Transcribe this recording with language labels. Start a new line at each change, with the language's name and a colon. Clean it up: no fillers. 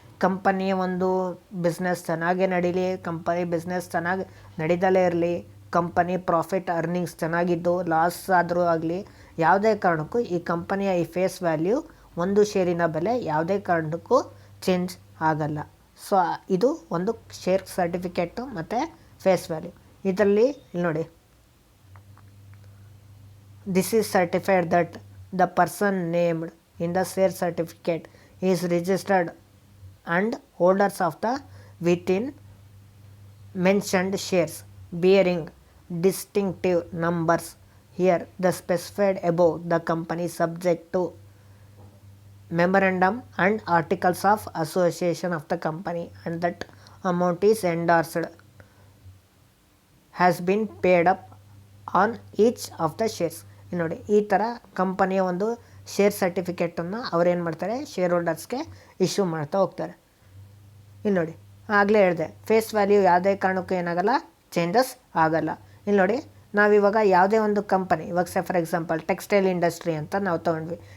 Kannada: ಕಂಪನಿಯ ಒಂದು ಬಿಸ್ನೆಸ್ ಚೆನ್ನಾಗೇ ನಡೀಲಿ, ಕಂಪನಿ ಬಿಸ್ನೆಸ್ ಚೆನ್ನಾಗಿ ನಡೀದಲೇ ಇರಲಿ, ಕಂಪನಿ ಪ್ರಾಫಿಟ್ ಅರ್ನಿಂಗ್ಸ್ ಚೆನ್ನಾಗಿದ್ದು ಲಾಸ್ ಆದರೂ ಆಗಲಿ, ಯಾವುದೇ ಕಾರಣಕ್ಕೂ ಈ ಕಂಪನಿಯ ಈ ಫೇಸ್ ವ್ಯಾಲ್ಯೂ ಒಂದು ಶೇರಿನ ಬೆಲೆ ಯಾವುದೇ ಕಾರಣಕ್ಕೂ ಚೇಂಜ್ ಆಗಲ್ಲ. ಸೊ ಇದು ಒಂದು ಶೇರ್ ಸರ್ಟಿಫಿಕೇಟು ಮತ್ತು ಫೇಸ್ ವ್ಯಾಲ್ಯೂ. ಇದರಲ್ಲಿ ಇಲ್ಲಿ ನೋಡಿ,
English: This is certified that the person named in the share certificate is registered and holders of the within mentioned shares bearing distinctive numbers here the specified above the company subject to memorandum and articles of association of the company and that amount is endorsed has been paid up on each of the shares.
Kannada: ನೋಡಿ, ಈ ಥರ ಕಂಪನಿಯ ಒಂದು share ಸರ್ಟಿಫಿಕೇಟನ್ನು ಅವ್ರೇನು ಮಾಡ್ತಾರೆ, share ಹೋಲ್ಡರ್ಸ್ಗೆ issue ಮಾಡ್ತಾ ಹೋಗ್ತಾರೆ. ಇಲ್ಲಿ ನೋಡಿ, ಆಗಲೇ ಹೇಳಿದೆ ಫೇಸ್ ವ್ಯಾಲ್ಯೂ ಯಾವುದೇ ಕಾರಣಕ್ಕೂ ಏನಾಗಲ್ಲ, ಚೇಂಜಸ್ ಆಗಲ್ಲ. ಇಲ್ಲಿ ನೋಡಿ, ನಾವಿವಾಗ ಯಾವುದೇ ಒಂದು ಕಂಪನಿ, ಇವಾಗ ಫಾರ್ ಎಕ್ಸಾಂಪಲ್ ಟೆಕ್ಸ್ಟೈಲ್ ಇಂಡಸ್ಟ್ರಿ ಅಂತ ನಾವು ತೊಗೊಂಡ್ವಿ.